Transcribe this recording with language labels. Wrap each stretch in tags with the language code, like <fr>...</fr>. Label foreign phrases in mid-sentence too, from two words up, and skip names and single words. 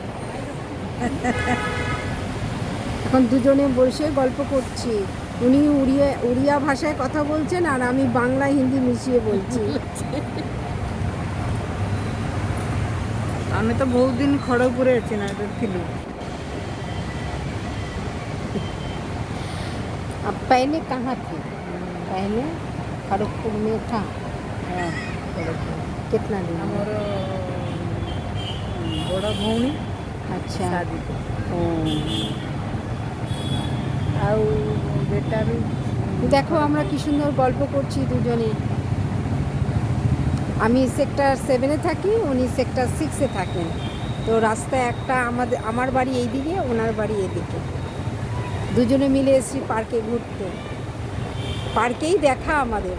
<bn>এখন দুজনে বসে গল্প করছি। উনি উড়িয়া ভাষায় কথা বলছেন আর আমি বাংলা হিন্দি মিশিয়ে বলছি। আমি তো বহুত দিন খড়গপুরে আছি না,</bn> <or>ଥିଲି।</or> <hi>अब पहले कहाँ थे? पहले खड़गपुर में था।</hi> <or>ହଁ ଖଡ଼ଗପୁର।</or> <hi>कितना दिन?</hi> <or>ଆମର ବଡ଼ ଭଉଣୀ</or> <hi>अच्छा। शादी ओ,</hi> <or>ଆଉ ବେଟା ବି</or> <bn>দেখো আমরা কি সুন্দর গল্প করছি দুজনে। আমি সেক্টর 7-এ থাকি, উনি সেক্টর 6-এ থাকেন। তো রাস্তায় একটা আমার বাড়ি এইদিকে, ওনার বাড়ি এদিকে। দুজনে মিলে এসেছি পার্কে ঘুরতে। পার্কেই দেখা আমাদের।</bn>